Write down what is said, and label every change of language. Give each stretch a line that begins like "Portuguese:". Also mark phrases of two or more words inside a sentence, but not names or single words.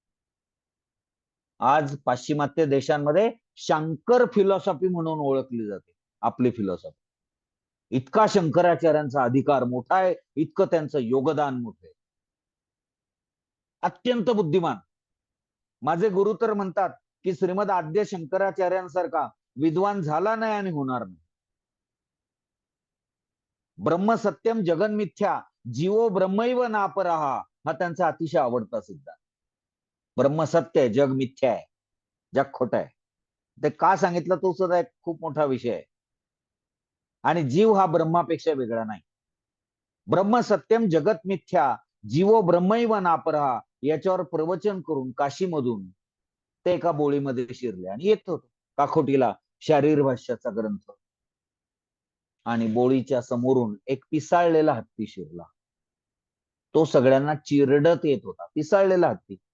Marathi: आज पाश्चिमात्य देशांमध्ये शंकर फिलॉसॉफी म्हणून ओळखली जाते आपली फिलॉसॉफी. इतका शंकराचार्यांचा अधिकार मोठा आहे, इतकं त्यांचं योगदान मोठं आहे. अत्यंत बुद्धिमान. माझे गुरु तर म्हणतात की श्रीमद आद्य शंकराचार्यांसारखा विद्वान झाला नाही आणि होणार नाही.
Sanskrit: ब्रह्म सत्यम जगन मिथ्या, जीवो ब्रह्मैव नापराहा,
Marathi: हा त्यांचा अतिशय आवडता सिद्धांत. ब्रह्म सत्य आहे, जग मिथ्या आहे, जग खोट आहे. ते का सांगितलं तो सुद्धा एक खूप मोठा विषय आहे. आणि जीव हा ब्रह्मापेक्षा वेगळा नाही.
Sanskrit: ब्रह्म सत्यम जगत मिथ्या, जीवो ब्रह्मैव नापराहा,
Marathi: याच्यावर प्रवचन करून काशीमधून ते एका बोळीमध्ये शिरले आणि येत होत काखोटीला शारीर भाष्याचा ग्रंथ. आणि बोळीच्या समोरून एक पिसाळलेला हत्ती शिरला. तो सगळ्यांना चिरडत येत होता, पिसाळलेला हत्ती.